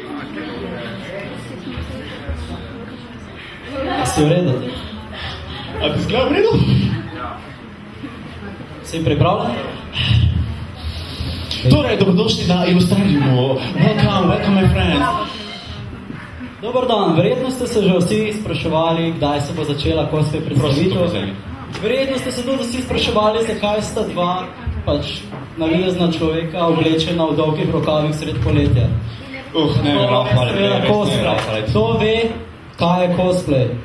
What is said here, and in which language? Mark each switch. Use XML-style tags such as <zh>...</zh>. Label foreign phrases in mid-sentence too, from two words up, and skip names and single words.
<sl>Si v redu? A ti zgleda v redu? Si pripravljen? Torej, dobrodošli na Ilustrariumu.</sl> <en>Welcome my friends.</en> <hr>Dobar dan,</hr> <sl>verjetno ste se že vsi spraševali, kdaj se bo začela cosplay predstavitev. Verjetno ste se tudi vsi spraševali, zakaj sta dva navidezna človeka oblečena v dolgih rokavih sred poletja. Ne, cosplay. Kdo ve, kaj je cosplay?</sl>